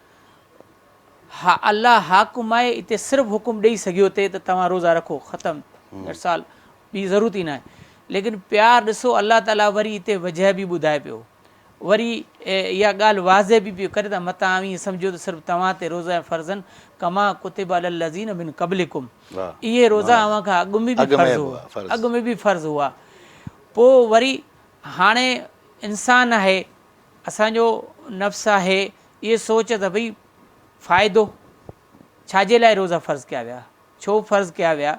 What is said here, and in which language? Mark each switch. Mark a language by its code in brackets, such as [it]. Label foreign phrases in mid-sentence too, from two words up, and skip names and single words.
[sd] हा अल्लाह हाकुम आहे, हिते सिर्फ़ु हुकुम ॾेई सघियो थिए त तव्हां रोज़ा रखो, ख़तमु, ॾेढ साल ॿी ज़रूरत ई न आहे। लेकिन प्यारु ॾिसो अल्लाह ताला वरी हिते वजह बि ॿुधाए पियो, वरी इहा ॻाल्हि वाज़े बि पियो करे त मतां ईअं सम्झो त सिर्फ़ु तव्हां ते रोज़ा फ़र्ज़नि [ar] كما كتب على الذين من قبلكم, [sd] इहे रोज़ा अव्हां खां अॻु में बि फ़र्ज़ु हुआ, अॻु में बि फ़र्ज़ु हुआ। पोइ वरी हाणे इंसानु आहे, असांजो नफ़्स आहे, इहे सोच त भई फ़ाइदो छाजे लाइ रोज़ा फ़र्ज़ु कया विया, छो फ़र्ज़ु कया विया?